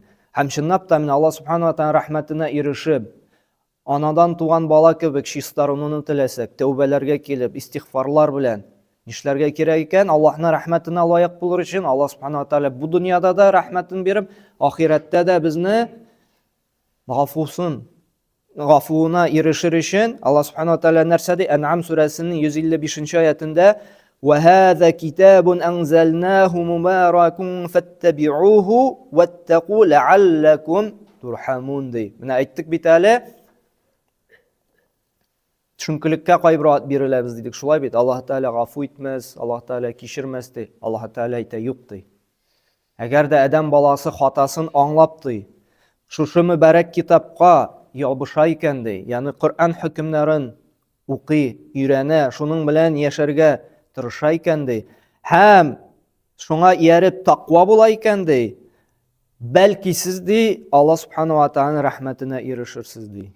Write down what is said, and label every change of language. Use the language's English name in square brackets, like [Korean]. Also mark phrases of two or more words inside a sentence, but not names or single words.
[Tatar] Һәм чынлап та менә [Arabic] الله سبحانه وتعالى [Tatar] рәхмәтенә ирешеп, анадан туган бала кебек чистарынуны теләсәк, тәүбәләргә килеп, истигъфарлар белән нишләргә кирәк икән? Аллаһның рәхмәтенә лайык булыр өчен [Arabic] الله سبحانه وتعالى [Tatar] бу дөньяда да рәхмәтен биреп, ахирәттә дә безне гафуына ирешер өчен [Arabic] الله سبحانه وتعالى [Tatar] нәрсә ди? Ән'ам сүрәсенең 155 аятында: [Arabic] وَهَذَا كِتَابٌ أَنزَلْنَاهُ مُبَارَكٌ فَاتَّبِعُوهُ وَاتَّقُوا لَعَلَّكُمْ تُرْحَمُونَ ди. [Tatar] Менә әйттек бит әле, төшенкелеккә кайбер ат биреләбез дидек. Шулай бит, Аллаһ Тәгалә гафу итмәс, Аллаһ Тәгалә кичермәс ди. Аллаһ Тәгалә әйтә, юк ди. Әгәр дә адәм баласы хатасын аңлап ди, шушы мөбарәк китапка ябыша икән ди, ягъни Коръән хөкемнәрен укый, өйрәнә, шуның белән яшәргә тырыша икән ди, һәм шуңа ияреп тақва була икән ди, бәлки сез ди [Arabic] الله سبحانه وتعالى [Tatar] рәхмәтенә ирешерсез ди.